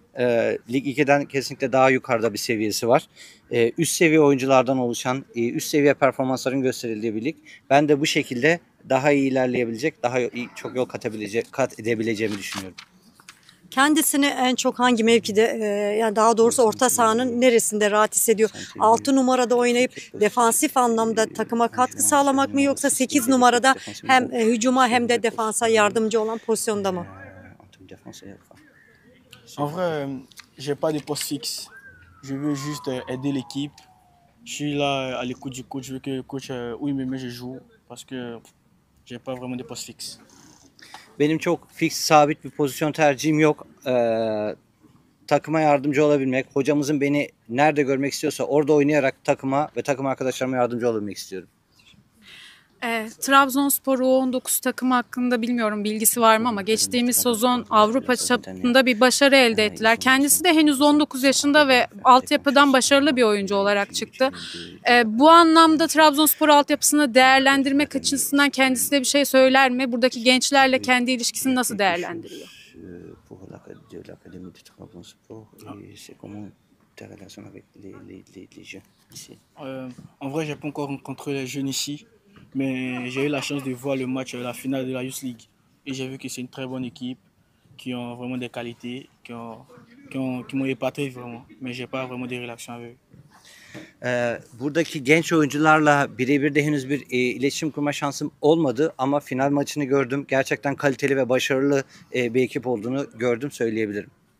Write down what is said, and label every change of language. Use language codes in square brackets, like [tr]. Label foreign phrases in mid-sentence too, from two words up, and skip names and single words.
[tr] Lig 2'den kesinlikle daha yukarıda bir seviyesi var. Üst seviye oyunculardan oluşan, üst seviye performansların gösterildiği bir lig. Ben de bu şekilde daha iyi ilerleyebilecek, daha çok yol kat edebileceğimi düşünüyorum. Kendisini en çok hangi mevkide yani daha doğrusu orta sahanın neresinde rahat hissediyor? 6 numarada oynayıp defansif anlamda takıma katkı sağlamak mı yoksa 8 numarada hem hücuma hem de defansa yardımcı olan pozisyonda mı? [fr] En vrai, j'ai pas de poste fixe. Je veux juste aider l'équipe. Je suis là à l'écoute du coach. Je veux que le coach, où il me met, je joue. Parce que j'ai pas vraiment de poste fixe. [tr] Benim çok fix, sabit bir pozisyon tercihim yok. Takıma yardımcı olabilmek, hocamızın beni nerede görmek istiyorsa orada oynayarak takıma ve takım arkadaşlarıma yardımcı olabilmek istiyorum. Trabzonspor U19 takımı hakkında bilmiyorum bilgisi var mı ama geçtiğimiz sezon Avrupa çapında bir başarı elde ettiler. Kendisi de henüz 19 yaşında ve altyapıdan başarılı bir oyuncu olarak çıktı. Bu anlamda Trabzonspor altyapısını değerlendirmek açısından kendisi de bir şey söyler mi? Buradaki gençlerle kendi ilişkisini nasıl değerlendiriyor? [fr] En vrai, j'ai pas encore rencontré les jeunes ici. Mais j'ai eu la chance de voir le match, la finale de la Youth League. Et j'ai vu que c'est une très bonne équipe, qui ont vraiment des qualités, qui m'ont épaté vraiment. Mais j'ai pas vraiment de relation avec eux. [tr] Buradaki genç oyuncularla birebir de henüz bir iletişim kurma şansım olmadı ama final maçını gördüm. Gerçekten kaliteli ve başarılı bir ekip olduğunu gördüm söyleyebilirim.